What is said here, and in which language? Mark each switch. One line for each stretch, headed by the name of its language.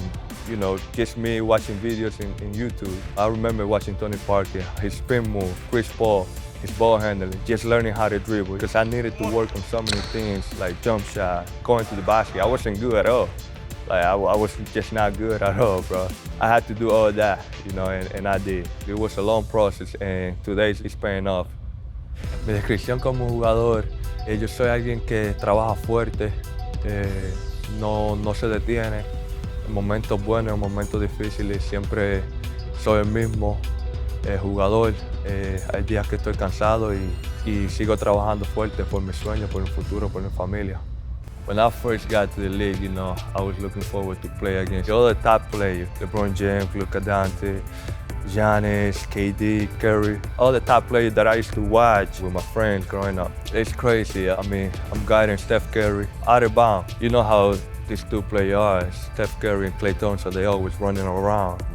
English: And just me watching videos in YouTube. I remember watching Tony Parker, his spin move, Chris Paul, his ball handling, just learning how to dribble, because I needed to work on so many things, like jump shot, going to the basket. I wasn't good at all. Like, I was just not good at all, bro. I had to do all that, and I did. It was a long process, and today it's paying off.
Spanish: Mi descripción como jugador, yo soy alguien que trabaja fuerte, no se detiene. En momentos buenos, en momentos difíciles, siempre soy el mismo jugador. Hay días que estoy cansado y sigo trabajando fuerte por mis sueños, por mi futuro, por mi familia.
English: When I first got to the league, I was looking forward to play against all the top players. LeBron James, Luka Dante, Giannis, KD, Curry, all the top players that I used to watch with my friends growing up. It's crazy. I'm guiding Steph Curry out of bounds. You know how these two players, Steph Curry and Klay Thompson, they always running around.